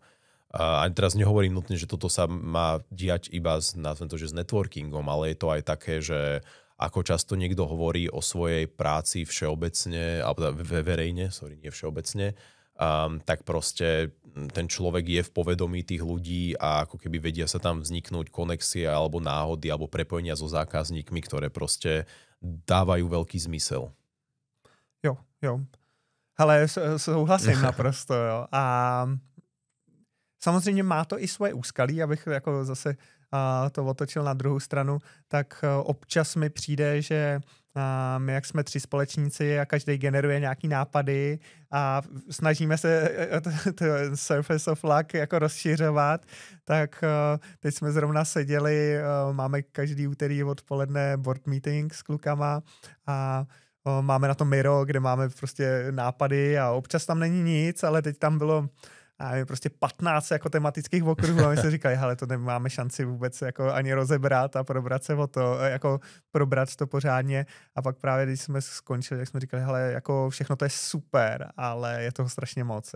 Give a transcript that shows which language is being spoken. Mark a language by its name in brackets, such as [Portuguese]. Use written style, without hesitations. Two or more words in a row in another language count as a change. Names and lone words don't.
[Slovak] A teraz nehovorím nutne, že toto sa má diať iba nazvem to, že s networkingom, ale je to aj také, že ako často niekto hovorí o svojej práci všeobecne, alebo verejne, nie všeobecne, tak proste ten človek je v povedomí tých ľudí a ako keby vedia sa tam vzniknúť konexie alebo náhody alebo prepojenia so zákazníkmi, ktoré proste dávajú veľký zmysel. [Czech] Jo. Hele, souhlasím naprosto, jo. A samozřejmě má to i svoje úskalí, abych jako zase to otočil na druhou stranu, tak občas mi přijde, že my, jak jsme 3 společníci a každý generuje nějaký nápady a snažíme se ten [English] surface of luck [Czech] jako rozšiřovat, tak teď jsme zrovna seděli, máme každý úterý odpoledne [English] board meeting [Czech] s klukama a máme na to Miro, kde máme prostě nápady a občas tam není nic, ale teď tam bylo prostě 15 jako tematických okruhů a my jsme říkali, hele, to nemáme šanci vůbec jako ani rozebrat a probrat se o to, jako probrat to pořádně a pak právě, když jsme skončili, tak jsme říkali, hele, jako všechno to je super, ale je toho strašně moc, jo.